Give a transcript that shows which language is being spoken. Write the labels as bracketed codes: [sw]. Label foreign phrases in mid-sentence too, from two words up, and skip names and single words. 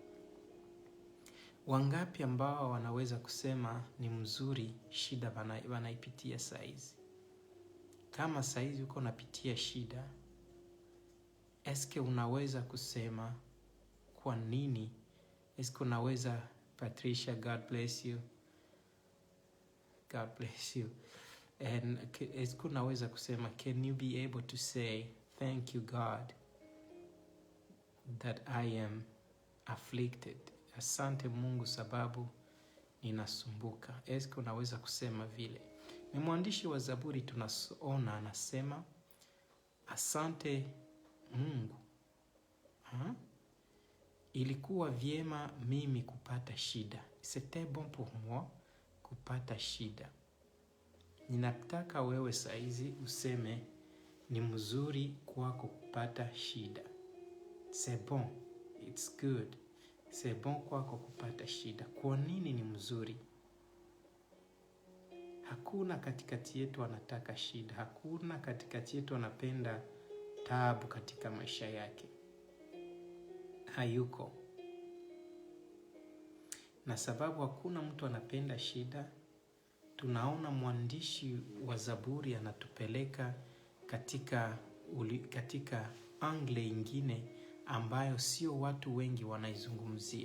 [sw] Wangapi ambao wanaweza kusema ni mzuri shida wanaipitia saizi? Kama saizi uko unapitia shida, eske unaweza kusema kwa nini? Eske unaweza, [en] Patricia, God bless you. God bless you. [sw] And eske unaweza kusema, [en] can you be able to say, thank you God that I am afflicted. [sw] Asante Mungu sababu ninasumbuka. Eske unaweza kusema vile? Ni mwandishi wa Zaburi tunaona anasema asante Mungu. Ilikuwa vyema mimi kupata shida. [fr] C'était bon pour moi [sw] kupata shida. Ninataka wewe saizi useme ni mzuri kwako kupata shida. [fr] C'est bon, [en] it's good. [fr] C'est bon [sw] kwako kupata shida. Kwa nini ni mzuri? Hakuna katikati yetu anataka shida. Hakuna katikati yetu anapenda taabu katika maisha yake. Hayuko. Na sababu hakuna mtu anapenda shida, tunaona mwandishi wa Zaburi anatupeleka katika angle ingine ambayo sio watu wengi wanaizungumzia.